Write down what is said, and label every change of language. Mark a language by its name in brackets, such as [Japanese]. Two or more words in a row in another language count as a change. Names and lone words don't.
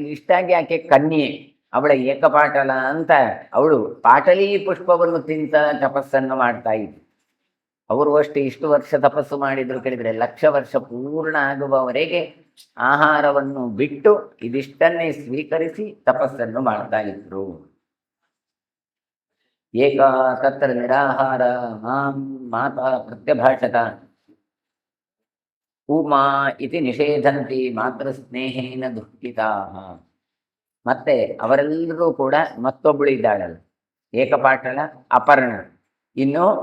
[Kannada] ಇಷ್ಟಾಗಿ ಆಕೆ ಕನ್ಯೆ, ಅವಳ ಏಕಪಾಟಲ ಅಂತ, ಅವಳು ಪಾಟಲಿ ಪುಷ್ಪವನ್ನು ತಿಂತ ತಪಸ್ಸನ್ನು ಮಾಡ್ತಾ ಇದ್ಲು. ಅವರು ಅಷ್ಟು ಇಷ್ಟು ವರ್ಷ ತಪಸ್ಸು ಮಾಡಿದ್ರು ಕೇಳಿದ್ರೆ 1,00,000 ವರ್ಷ ಪೂರ್ಣ ಆಗುವವರೆಗೆ ಆಹಾರವನ್ನು ಬಿಟ್ಟು ಇದಿಷ್ಟನ್ನೇ ಸ್ವೀಕರಿಸಿ ತಪಸ್ಸನ್ನು ಮಾಡ್ತಾ ಇದ್ರು. [Sanskrit] ಏಕ ತತ್ರ ನಿರಾಹಾರ ಮಾಂ ಮಾತಾ ಪ್ರತ್ಯಭಾಷತ ಉಮಾ ಇತಿ ನಿಷೇಧಂತಿ ಮಾತೃ ಸ್ನೇಹೇನ ದುಃಖಿತಾ. [Kannada] ಮತ್ತೆ ಅವರೆಲ್ಲರೂ ಕೂಡ ಮತ್ತೊಬ್ಬಳು ಇದ್ದಾಳಲ್ಲ, ಏಕಪಾಟಳ, ಅಪರ್ಣ, ಇನ್ನು